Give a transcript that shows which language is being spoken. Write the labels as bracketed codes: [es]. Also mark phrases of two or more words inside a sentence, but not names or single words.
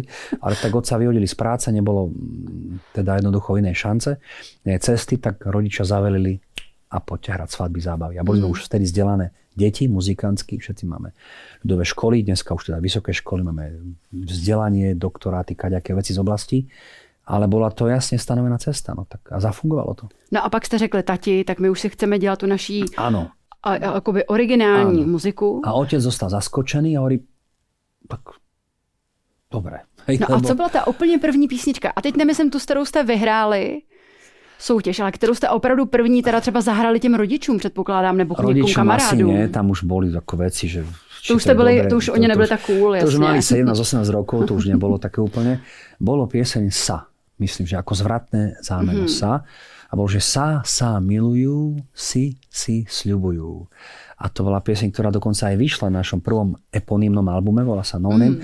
[sk] Ale tak otca vyhodili z práce, nebolo teda jednoducho inej šance, cesty, tak rodičia zavelili a poďte hrať svadby, zábavy. A boli sme už vtedy vzdelané deti, muzikantsky, všetci máme ľudové školy, dneska už teda vysoké školy, máme vzdelanie, doktoráty, kaďaké veci z oblasti, ale bola to jasne stanovená cesta, no tak a zafungovalo to. [cs] No a pak jste řekli, tati, tak my už si chceme dělat tu naší akoby originální muziku. [sk] A otec zostal zaskočený a hovorí, tak dobré. [cs] Hej, no a co byla ta úplně první písnička? A teď nemyslím tu, s kterou jste vyhráli soutěž, ale kterou jste opravdu první teda třeba zahrali těm rodičům, předpokládám, nebo k někomu kamarádům. [sk] Rodičům asi tam už boli ako veci, že... [cs] To už oni nebyli tak cool, jasně. [sk] To už mali 17-18 rokov, to už nebolo také úplne. Bolo pieseň Sa, myslím, že ako zvratné zámeno Sa. A bolo, že sa milujú, si sľubujú. A to bola pieseň, ktorá dokonca aj vyšla na našom prvom eponymnom albume, volá sa No Name.